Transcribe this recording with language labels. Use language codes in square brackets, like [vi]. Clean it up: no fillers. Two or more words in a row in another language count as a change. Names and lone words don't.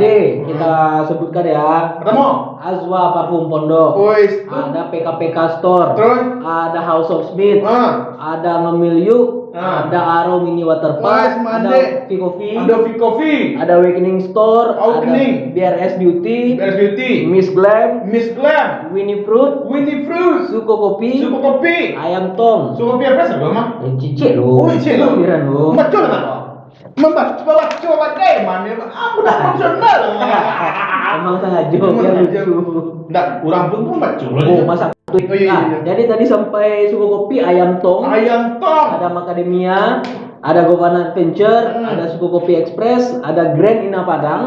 [id] Jadi kita sebutkan ya. Pertama. Azwa Parfum Pondok. Wis. Ada PKPK Store. Terus? Ada House of Smith. Ada Ngemil Yuk. Ah. Ada Aro Mini Water Wis, Park. mande. Ada Coffee. Ada Coffee. Ada Awakening Store. Awakening. Ada BRS Beauty. Beres Beauty. Miss Glam. Miss Glam. Winnie Fruit. Winnie Fruit. Suko Kopi. Suku kopi. Ayam Tong. Suku kopi apa sih, Mama? Cicik lo. Oh, cicik lo. Pikiran lo. Macam mana? Coba deh, mana? Aku dah profesional. Emang sengaja Emang biar sengaja. lucu. Nggak, kurang pun baca. Oh, masa Oh, iya, Nah, iya. jadi tadi sampai Suko Kopi, Ayam Tong, Ayam tong. ada Macadamia, ada Govana Adventure, ada Suko Kopi Express, ada Grand Ina Padang,